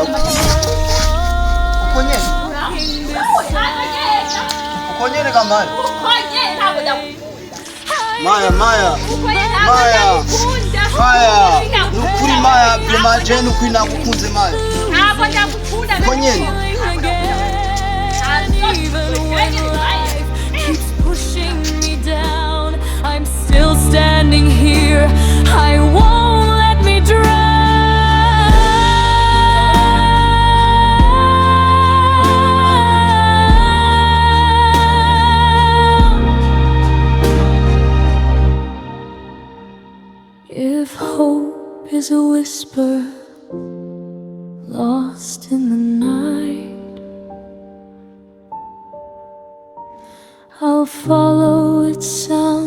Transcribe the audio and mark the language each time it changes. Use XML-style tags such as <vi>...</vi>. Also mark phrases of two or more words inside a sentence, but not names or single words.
<rn>Ukonye. Ukonye kamari. Ukonye ntabwo ndakunda. Maya. Maya. Nukuri Maya, prima je nukuri nagukunze Maya. Ntabwo ndakunda. Ukonye.</rn> <en>Keeps pushing me down. I'm still standing here. I won't let me drown. If hope is a whisper lost in the night, I'll follow its sound.</en>